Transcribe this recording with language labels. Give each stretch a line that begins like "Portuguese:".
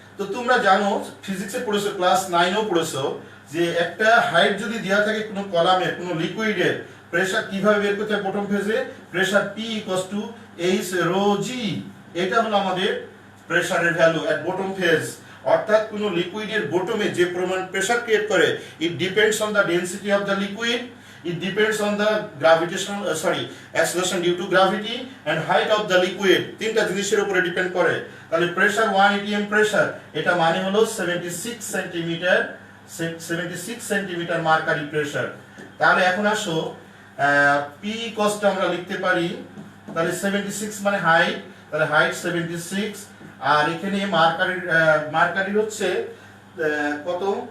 Bangla: তো তোমরা জানো, ফিজিক্সে পড়েছো, ক্লাস 9এও পড়েছো, যে একটা হাইট যদি দেওয়া থাকে কোনো কলামে, কোনো লিকুইডের, প্রেসার কিভাবে বের করতে হয় বটম ফেজে, pressure P equals to H rho G। এটা হলো আমাদের প্রেসারের ভ্যালু এট বটম ফেজ। অর্থাৎ কোনো লিকুইডের বটমে যে পরিমাণ প্রেসার ক্রিয়েট করে,
English: It depends on the density of the liquid It depends on the gravitational acceleration due to gravity and height of the liquid.
Bangla: তিনটা জিনিসের উপরে ডিপেন্ড করে। তাহলে প্রেসার 1 atm প্রেসার, এটা মানে হলো 76 সেন্টিমিটার 76 সেন্টিমিটার মার্কারি প্রেসার। তাহলে এখন আসো P কস্ট আমরা লিখতে পারি, তাহলে 76 মানে হাইট, তাহলে হাইট 76, আর এখানে মার্কারি হচ্ছে কত,